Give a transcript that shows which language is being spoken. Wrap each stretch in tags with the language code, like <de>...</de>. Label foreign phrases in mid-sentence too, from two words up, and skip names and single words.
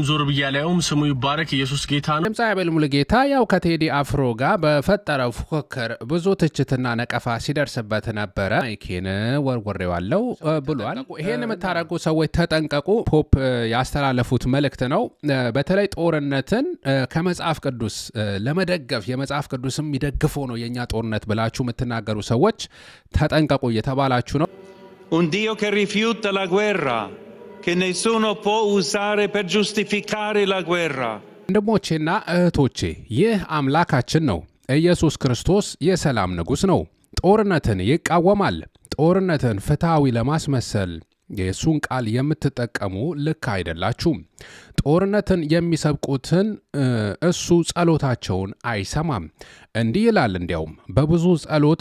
<am>ዞር ብዬ አላየውም፣ ስሙ ይባረክ፣ ኢየሱስ ጌታ ነው። ድምፃዊ አቤል ሙልጌታ ያው ከቴዲ አፍሮ ጋር በፈጠረው ፉክክር ብዙ ትችትና ነቀፋ ሲደርስበት ነበረ። ማይኬን ወርወሬዋለው ብሏል። ይሄን የምታደርጉ ሰዎች ተጠንቀቁ። ፖፕ ያስተላለፉት መልእክት ነው። በተለይ ጦርነትን ከመጽሐፍ ቅዱስ ለመደገፍ የመጽሐፍ ቅዱስም የሚደግፈው ነው የኛ ጦርነት ብላችሁ የምትናገሩ ሰዎች ተጠንቀቁ እየተባላችሁ ነው።</am> <it>Un Dio che rifiuta la guerra, che nessuno può usare per giustificare la guerra.</it> <am>ወንድሞቼና እህቶቼ ይህ አምላካችን ነው። ኢየሱስ ክርስቶስ የሰላም ንጉሥ ነው። ጦርነትን ይቃወማል። ጦርነትን ፍትሐዊ ለማስመሰል የእሱን ቃል የምትጠቀሙ ልክ አይደላችሁም። ጦርነትን የሚሰብቁትን እሱ ጸሎታቸውን አይሰማም። እንዲህ ይላል፣ እንዲያውም በብዙ ጸሎት</am>